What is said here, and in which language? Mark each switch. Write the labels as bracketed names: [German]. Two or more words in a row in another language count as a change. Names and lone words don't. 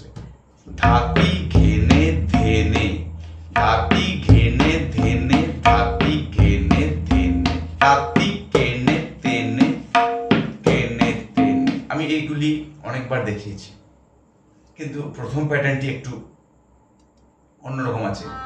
[Bangla] ধাতি ঘেনে ধেনে ধাতি ঘেনে ধেনে ধাতি ঘেনে ধেনে ধাতি কেনে তেনে কেনে তেনে। আমি এইগুলি অনেকবার দেখিয়েছি, কিন্তু প্রথম প্যাটার্নটি একটু অন্যরকম আছে।